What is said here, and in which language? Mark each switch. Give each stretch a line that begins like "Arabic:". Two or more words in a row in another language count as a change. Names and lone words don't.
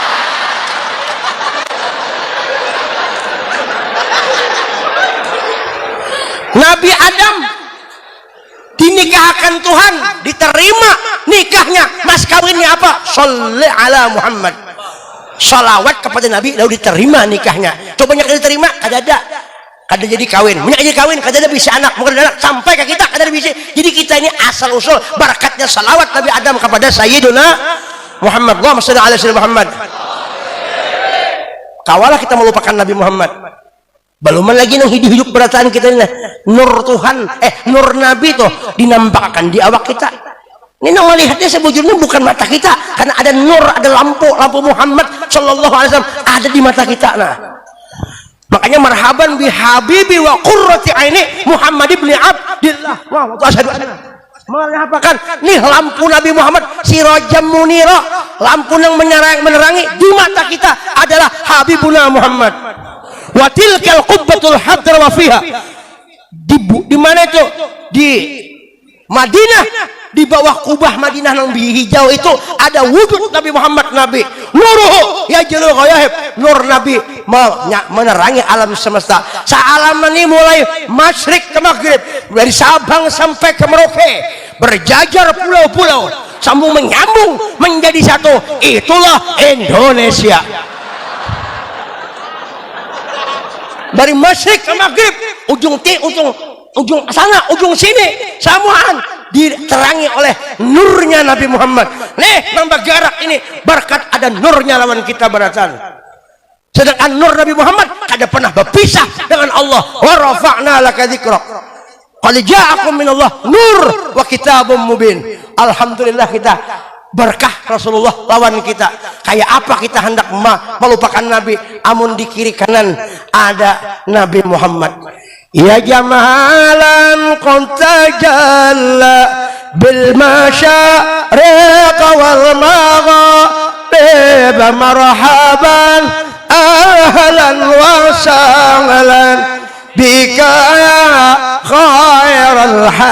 Banjar: Nabi Adam dinikahkan Tuhan, diterima nikahnya, mas kawinnya apa?
Arabic: صل على محمد.
Banjar: Salawat kepada Nabi lalu diterima nikahnya. Coba yang diterima kada kada jadi kawin, punya jadi kawin kada bisa anak, bukan anak sampai ke kita kada bisa. Jadi kita ini asal usul barakatnya salawat Nabi Adam kepada Sayyiduna Muhammad.
Arabic: اللهم صل على سيدنا محمد.
Banjar: Kawalah kita melupakan Nabi Muhammad. Belum lagi nang hidup berataan kita ini nur Tuhan, nur Nabi tuh dinampakkan di awak kita. Ini nang melihatnya sebujurnya bukan mata kita, karena ada nur, ada lampu Muhammad
Arabic: صلى الله عليه وسلم
Banjar: ada di mata kita. Nah, makanya
Arabic: مرحبا بحبيبي وقرة عيني محمد بن عبد الله وأشهد أن
Banjar: mengatakan nih lampu Nabi Muhammad
Arabic: سراجا منيرا,
Banjar: lampu yang menerangi di mata kita adalah Habibuna Muhammad.
Arabic: وتلك القبة الخضراء وفيها,
Banjar: di mana itu? Di Madinah, di bawah kubah Madinah yang hijau itu ada wujud Nabi Muhammad. Nabi
Arabic: نوره يجلو الغياهب,
Banjar: nur Nabi menerangi alam semesta. Sealaman ini mulai masyrik ke maghrib,
Indonesian: dari Sabang sampai ke Merauke, berjajar pulau-pulau sambung menyambung menjadi satu. Itulah Indonesia.
Banjar: Dari masyrik ke maghrib, ujung sana, ujung sini, samuan diterangi oleh nurnya Nabi Muhammad. Nih, nambah garak ini berkat ada nurnya lawan kita beratan. Sedangkan nur Nabi Muhammad kada pernah berpisah dengan Allah.
Arabic: ورفعنا لك ذكرك. قد جاءكم من الله نور وكتاب مبين.
Banjar: Alhamdulillah kita berkah Rasulullah lawan kita. Kayak apa kita hendak melupakan Nabi, amun di kiri kanan ada Nabi Muhammad.
Arabic: يا جمالا قد تجلى بالمشارق والمغارب مرحبا أهلا وسهلا بك يا خير